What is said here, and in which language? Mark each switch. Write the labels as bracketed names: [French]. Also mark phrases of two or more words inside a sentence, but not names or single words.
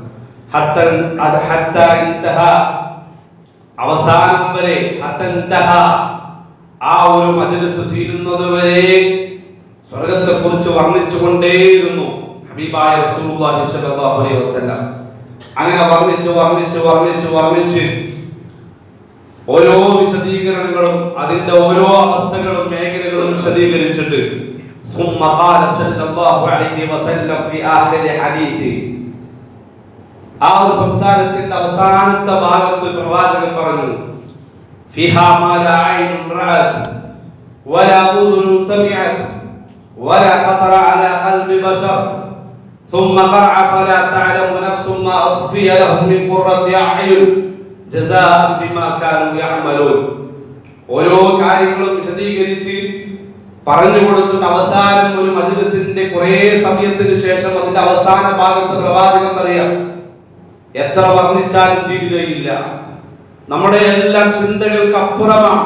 [Arabic] حتى انتهى, [Malayalam] അവസാനം വരെ, [Arabic] حتى انتهى, [Malayalam] ആ ഒരു മജ്ലിസ് തീരുന്നത് വരെ സ്വർഗ്ഗത്തെ കുറിച്ച് വർണ്ണിച്ചുകൊണ്ടേയിരുന്നു ഹബീബായ റസൂലുള്ളാഹി [Arabic] صلى الله عليه وسلم. [Malayalam] അങ്ങനെ വർണ്ണിച്ച് ഓരോ വിശദീകരണങ്ങളും, അതിന്റെ ഓരോ അവസ്ഥകളും മേഖലകളും വിശദീകരിച്ചിട്ട് [Arabic] ثم قال صلى الله عليه وسلم في آخر حديثه, [Malayalam] ആ ഒരു സംസാരത്തിന്റെ അവസാനത്തെ ഭാഗത്ത് പ്രവാചകൻ പറഞ്ഞു, [Arabic] فيها ما لا عين رأت ولا أذن سمعت ولا خطر على قلب بشر ثم قرأ فلا تعلم نفس ما أخفي لهم من قرة أعين جزاء بما كانوا يعملون. [Malayalam] ഓരോ കാര്യങ്ങളും വിശദീകരിച്ച് പറഞ്ഞു കൊടുത്തിട്ട് അവസാനം ഒരു മജ്ലിസിന്റെ കുറേ സമയത്തിന് ശേഷം അതിന്റെ അവസാന ഭാഗത്ത് പ്രവാചകൻ പറയാം, എത്ര വർണ്ണിച്ചാലും തീരുകയില്ല, നമ്മുടെ എല്ലാം ചിന്തകൾക്ക് അപ്പുറമാണ്.